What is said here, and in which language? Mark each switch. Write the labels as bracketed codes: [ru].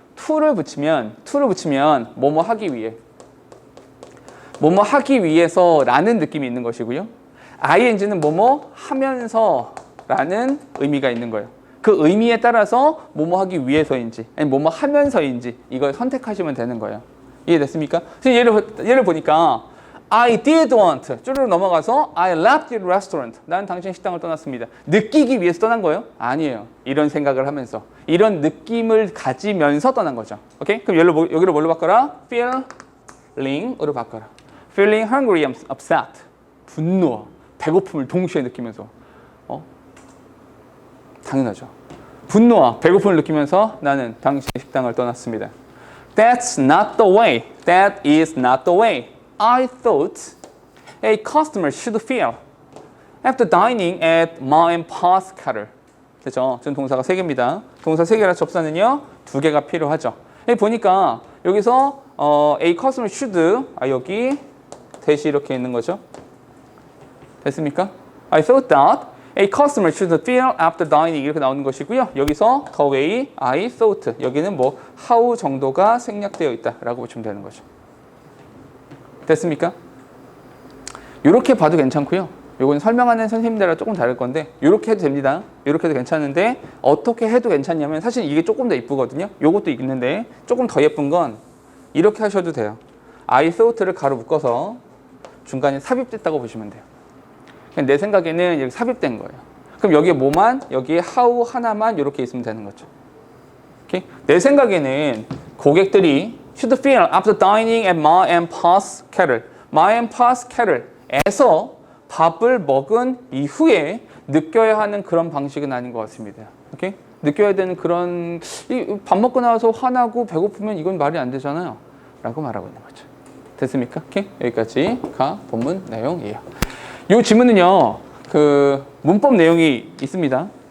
[ko] to를 붙이면 뭐뭐 하기 위해, 뭐뭐 하기 위해서라는 느낌이 있는 것이고요. ing는 뭐뭐 하면서라는 의미가 있는 거예요. 그 의미에 따라서 뭐뭐 하기 위해서인지 아니 뭐뭐 하면서인지 이걸 선택하시면 되는 거예요. 이해됐습니까? 예를 보니까 [en] I did want [ko] 쭈르륵 넘어가서 [en] I left the restaurant. [ko] 난 당신 식당을 떠났습니다. 느끼기 위해서 떠난 거예요? 아니에요. 이런 생각을 하면서 이런 느낌을 가지면서 떠난 거죠. 오케이? 그럼 여기를 뭘로 바꿔라? feeling으로 바꿔라. [en] feeling hungry, upset. [ko] 분노, 배고픔을 동시에 느끼면서 당연하죠. 분노와 배고픔을 느끼면서 나는 당신의 식당을 떠났습니다. [en] That's not the way. That is not the way. I thought a customer should feel after dining at Ma and Pa's cater. [ko] 그렇죠? 지금 동사가 3개입니다. 동사 3개라 접사는요 2개가 필요하죠. 여기 보니까 여기서 [en] a customer should [ko] 여기 대시 이렇게 있는 거죠. 됐습니까? [en] I thought that a customer should feel after dining [ko] 이렇게 나오는 것이고요. 여기서 [en] the way I thought [ko] 여기는 뭐 how 정도가 생략되어 있다라고 보시면 되는 거죠. 됐습니까? 이렇게 봐도 괜찮고요. 이건 설명하는 선생님들과 조금 다를 건데 이렇게 해도 됩니다. 이렇게 해도 괜찮은데 어떻게 해도 괜찮냐면 사실 이게 조금 더 이쁘거든요. 이것도 있는데 조금 더 예쁜 건 이렇게 하셔도 돼요. I thought를 가로 묶어서 중간에 삽입됐다고 보시면 돼요. 내 생각에는 여기 삽입된 거예요. 그럼 여기에 뭐만, 여기에 how 하나만 이렇게 있으면 되는 거죠. 오케이? 내 생각에는 고객들이 [en] should feel after dining at Ma and Pa's cater. [ko] Ma and Pa's cater에서 밥을 먹은 이후에 느껴야 하는 그런 방식은 아닌 것 같습니다. 오케이? 느껴야 되는 그런 밥 먹고 나서 화나고 배고프면 이건 말이 안 되잖아요. 라고 말하고 있는 거죠. 됐습니까? 오케이? 여기까지가 본문 내용이에요. 이 지문은요, 그 문법 내용이 있습니다.